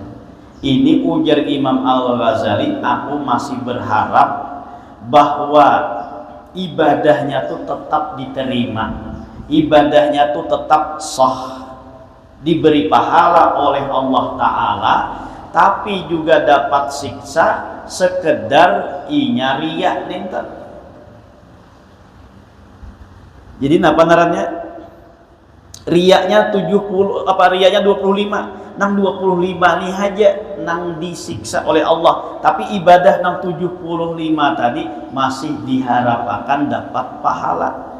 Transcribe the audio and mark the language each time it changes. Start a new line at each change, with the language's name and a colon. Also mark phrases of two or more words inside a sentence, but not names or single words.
Indonesian: Ini ujar Imam Al-Ghazali, aku masih berharap bahwa ibadahnya tuh tetap diterima, ibadahnya tuh tetap sah, diberi pahala oleh Allah Ta'ala, tapi juga dapat siksa sekedar
Banjar: inya riya ninten. Jadi napa ngarannya?
Indonesian: Riyanya 25, nang 25 nih aja nang disiksa oleh Allah, tapi ibadah nang 75 tadi masih diharapkan dapat pahala.